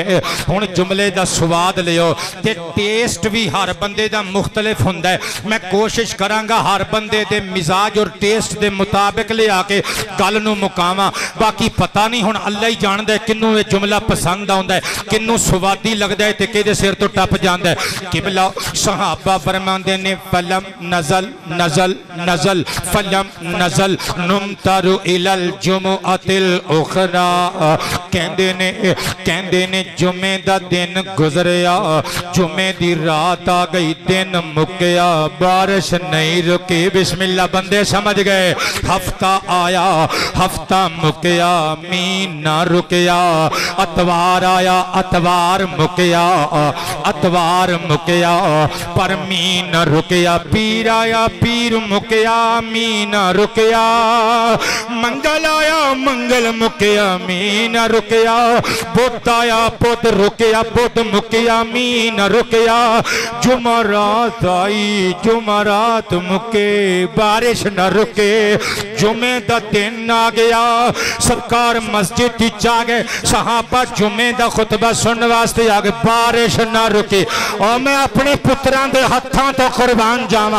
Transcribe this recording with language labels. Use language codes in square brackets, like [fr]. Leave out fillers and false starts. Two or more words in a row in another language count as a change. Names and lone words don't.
[pa] ہن جملے دا سواد لیو تے ٹیسٹ بھی ہر بندے دا مختلف ہوندا ہے. میں کوشش کراں گا ہر بندے دے مزاج اور ٹیسٹ دے مطابق لے آ کے گل نوں مکاواں. باقی پتہ نہیں ہن اللہ ہی جاندا ہے کنوں یہ جملہ پسند آؤندا ہے، کنوں سوادی لگدا ہے تے کہدے سر توں ٹپ جاندا ہے. قبلہ صحابہ فرماندے نے [ar] فلم نزل نزل نزل فلم نزل نمطر إلى الجمعة الأخرى. [pa] کہندے نے جمعے دا دن گزریا، جمعے دی رات آ گئی، دن مکیا، بارش نہیں رکی. بسم اللہ بندے سمجھ گئے۔ ہفتہ آیا، ہفتہ مکیا، مینہ نہ رکیا. اتوار آیا، اتوار مکیا، اتوار مکیا، پر مینہ نہ رکیا. پیر آیا، پیر مکیا، مینہ نہ رکیا. منگل آیا، منگل مکیا، مینہ نہ رکیا. بدھ آیا، بدھ رکیا، بدھ مکیا، مینہ نہ رکیا. جمعرات آئی، جمعرات مکے، بارش نہ رکے. جمعے دا دن آ گیا، سرکار مسجد آ گئے، صحابہ جمعے دا خطبہ سننے واسطے آ گئے، بارش نہ رکی. اور میں اپنے پتراں دے ہتھاں توں قربان جاواں.